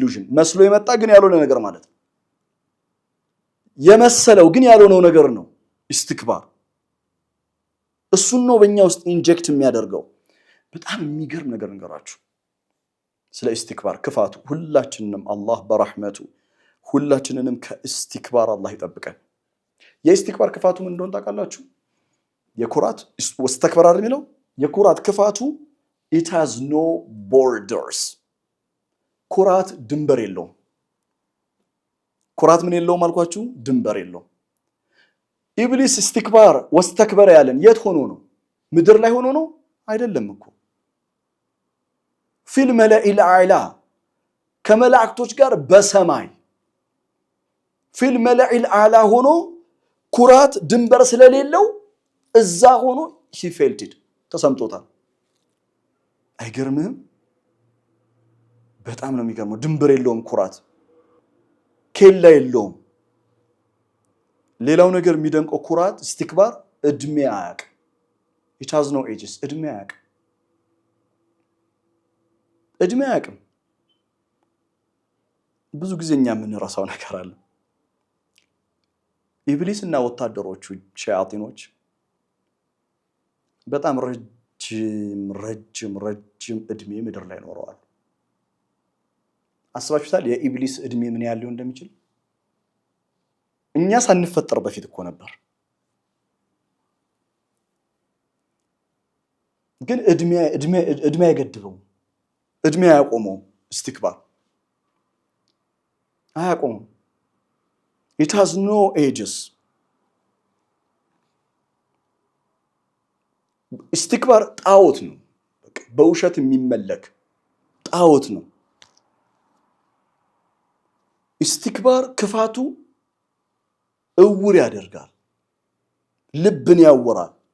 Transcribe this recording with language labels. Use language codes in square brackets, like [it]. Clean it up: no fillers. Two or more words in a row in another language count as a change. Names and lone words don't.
[am] ኢሉዥን መስሎ የመጣ ግን ያልሆነ ነገር ማለት ነው። የመሰለው ግን ያልሆነው ነገር ነው ኢስቲክባር። እሱን ነው በእኛ ውስጥ ኢንጀክት የሚያደርገው። በጣም የሚገርም ነገር እንገራችሁ ስለ ኢስቲክባር ክፋቱ። ሁላችንንም አላህ በረሕመቱ ሁላችንንም ከኢስቲክባር አላህ ይጠብቀን። የኢስቲክባር ክፋቱ ምን እንደሆነ ታውቃላችሁ? የኩራት ወስተክበር አይደል የሚለው? የኩራት ክፋቱ [en] it has no borders [am] ኩራት ድንበር የለውም። ኩራት ምን የለውም አልኳችሁ? ድንበር የለውም። ኢብሊስ [ar] استكبار واستكبر [am] ያለን የት ሆኖ ነው? ምድር ላይ ሆኖ ነው? አይደለም እኮ [ar] في الملإ الأعلى [am] ከመላእክቶች ጋር በሰማይ [ar] في الملإ الأعلى [am] ሆኖ ኩራት ድንበር ስለሌለው እዛ ሆኖ [en] he felt it [am] ተሰምቶታል። አይገርምህም? በጣም ነው የሚገርመው። ድንበር የለውም ኩራት፣ ኬላ የለውም። ሌላው ነገር የሚደንቀው ኩራት ኢስቲክባር እድሜ አያውቅም። [en] it has no ages [am] እድሜ አያውቅም። እድሜ አያውቅም። ብዙ ጊዜ እኛ የምንረሳው ነገር አለ። ኢብሊስ እና ወታደሮቹ ሸያጢኖች በጣም ረጅም እድሜ ምድር ላይ ኖረዋል። አስባችሁታል? የኢብሊስ እድሜ ምን ያህል ሊሆን እንደሚችል? እኛ ሳንፈጠር በፊት እኮ ነበር። ግን እድሜ አይገድበው፣ እድሜ አያቆመው። ኢስቲክባር አያቆመው። [en] it has no ages [am] ኢስቲክባር ጣዖት ነው። በውሸት የሚመለክ ጣዖት ነው። ኢስቲክባር ክፋቱ እውር ያደርጋል፣ ልብን ያወራል።